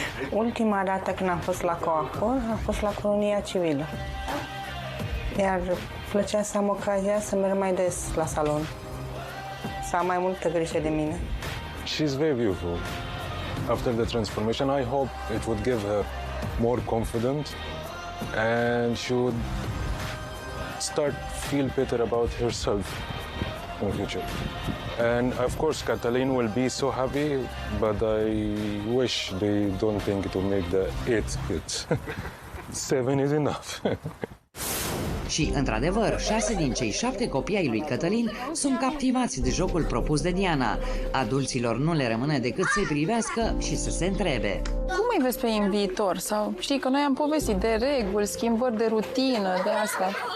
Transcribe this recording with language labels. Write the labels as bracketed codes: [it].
[ro] Ultima dată când am fost la Coacor, a fost la colonia civilă. Iar plăcea să am ocazia să merg mai des la salon. Să am mai multă grijă de mine. [en] She's very beautiful. After the transformation, I hope it would give her more confidence and she would start feel better about herself in the future. And of course, Katalin will be so happy, but I wish they don't think it will make the 8 kids. 7 is enough. [ro] Și, într-adevăr, 6 din cei 7 copii ai lui Cătălin sunt captivați de jocul propus de Diana. Adulților nu le rămâne decât să-i privească și să se întrebe. Cum îi vezi pe ei în viitor? Sau știi că noi am povestit de reguli, schimbări de rutină, de asta.